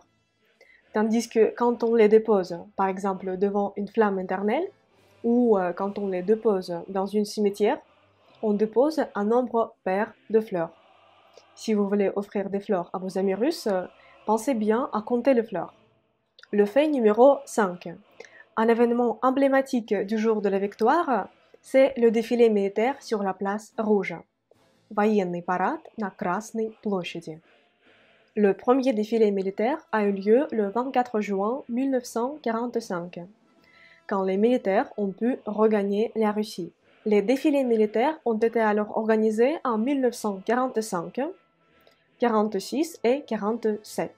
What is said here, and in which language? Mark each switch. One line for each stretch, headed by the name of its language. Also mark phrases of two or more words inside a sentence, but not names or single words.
French: Tandis que quand on les dépose, par exemple devant une flamme éternelle, ou quand on les dépose dans une cimetière, on dépose un nombre pair de fleurs. Si vous voulez offrir des fleurs à vos amis russes, pensez bien à compter les fleurs. Le fait numéro 5. Un événement emblématique du jour de la victoire, c'est le défilé militaire sur la place rouge.
Russian: Военный парад на Красной площади.
French: Le premier défilé militaire a eu lieu le 24 juin 1945, quand les militaires ont pu regagner la Russie. Les défilés militaires ont été alors organisés en 1945, 46 et 47.